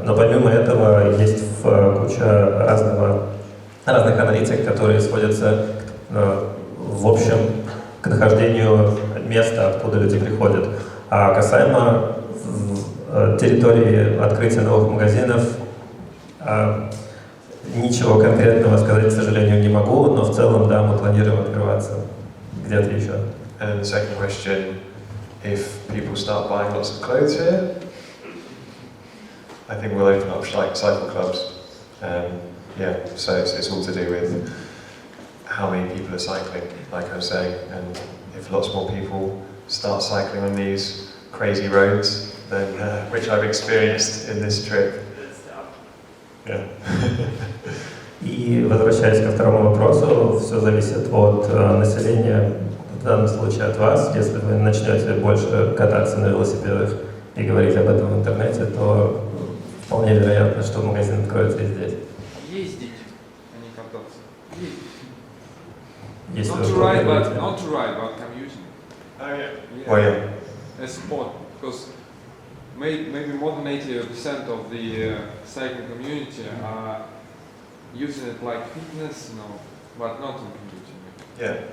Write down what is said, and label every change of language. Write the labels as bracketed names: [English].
[Russian] Но помимо этого есть куча разных аналитик, которые сводятся в общем к нахождению места, откуда люди приходят. А касаемо территории открытия новых магазинов, ничего конкретного сказать, к сожалению, не могу, но в целом, да, мы планируем открываться где-то еще. [English] And the second question, if people start buying lots of clothes here, I think we'll open up cycle clubs. So it's all to do with how many people are cycling, like I was saying, and if lots more people start cycling on these crazy roads, then which I've experienced in this trip. Yeah. [Russian] И возвращаясь ко второму вопросу, все зависит от населения, в данном случае от вас. Если вы начнете больше кататься на велосипедах и говорить об этом в интернете, то вполне вероятно, что магазин откроется и здесь. Ездить, а не кататься. Если [English] Not to ride, but commuting. Oh yeah. Well, yeah. A sport, because maybe more than 80% of the cycling community are using it like fitness, but not in commuting.